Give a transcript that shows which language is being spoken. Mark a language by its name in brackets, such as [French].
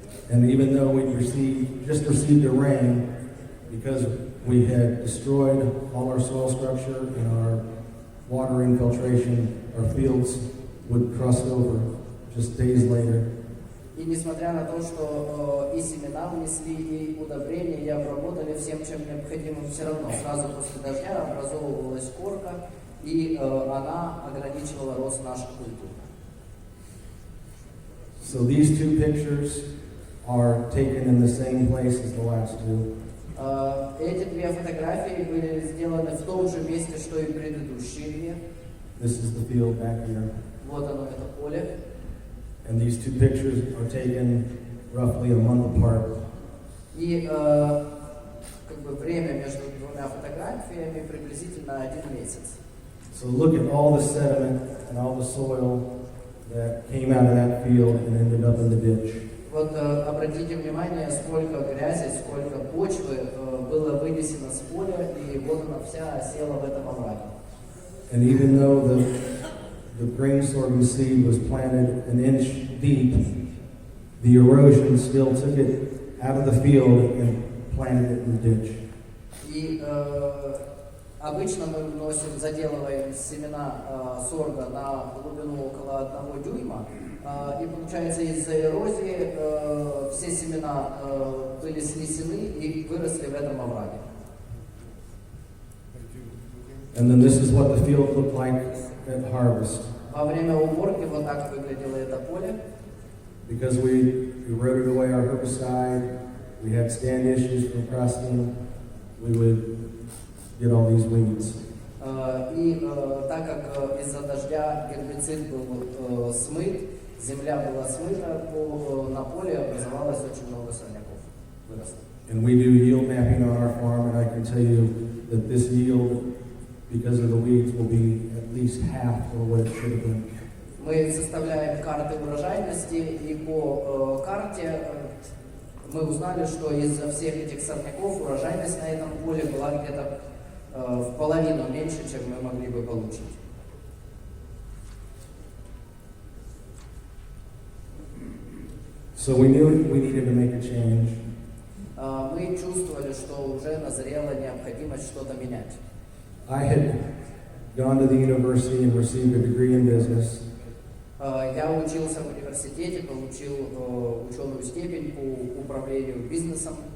[English] And even though we just received a rain, because we had destroyed all our soil structure and our water infiltration, our fields would crust over just days later. [Russian] И несмотря на то, что и семена внесли, и удобрения, и обработали всем, чем необходимо, все равно сразу после дождя образовывалась корка, и она ограничивала рост наших культур. [English] So these two pictures are taken in the same place as the last two. [Russian] Эти две фотографии были сделаны в том же месте, что и предыдущие две. [English] This is the field back here. [Russian] Вот оно, это поле. [English] And these two pictures are taken roughly a month apart. [Russian] И как бы время между двумя фотографиями приблизительно 1 месяц. [English] So look at all the sediment and all the soil that came out of that field and ended up in the ditch. [Russian] Вот обратите внимание, сколько грязи, сколько почвы было вынесено с поля, и вот она вся осела в этом овраге. [English] And even though the grain sorghum seed was planted an inch deep, the erosion still took it out of the field and planted it in the ditch. [Russian] И обычно мы заделываем семена сорга на глубину около 1 дюйма, и получается из-за эрозии все семена были снесены и выросли в этом овраге. [English] And then this is what the field looked like at harvest. [Russian] Во время уборки вот так выглядело это поле. [English] Because we eroded away our herbicide, we had stand issues from crusting, we would get all these weeds. [Russian] И так как из-за дождя гербицид был смыт, земля была смыта, на поле образовалось очень много сорняков. Выросло. [English] And we do yield mapping on our farm, and I can tell you that this yield, because of the weeds, will be at least half of what it should have been. [Russian] Мы составляем карты урожайности, и по карте мы узнали, что из-за всех этих сорняков урожайность на этом поле была где-то в половину меньше, чем мы могли бы получить. [English] So we knew we needed to make a change. [Russian] Мы чувствовали, что уже назрела необходимость что-то менять. [English] I had gone to the university and received a degree in business. [Russian] Я учился в университете, получил ученую степень по управлению бизнесом.